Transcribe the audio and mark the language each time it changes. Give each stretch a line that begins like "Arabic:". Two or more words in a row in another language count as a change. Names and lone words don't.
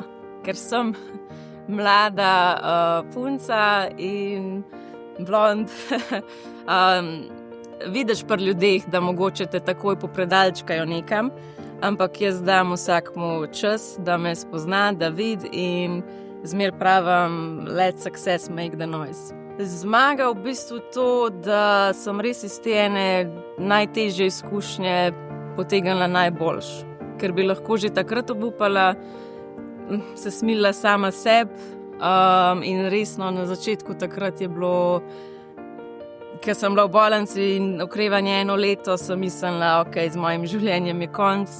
Slovenian: Ker sem mlada punca in blond, vidiš pri ljudeh, da mogoče te takoj popredalčkajo nekam, ampak jaz dam vsakmu čas, da me spozna, da vidi in zmer pravim
English: let success make the noise.
Slovenian: Zmaga v bistvu to, da sem res iz te ene najtežje izkušnje potegnila najboljš. Ker bi lahko že takrat obupala, se smilila sama sebi in resno na začetku takrat je bilo, ker sem bila v bolnici in okrevanje 1 leto, sem mislila, ok, z mojim življenjem je konc.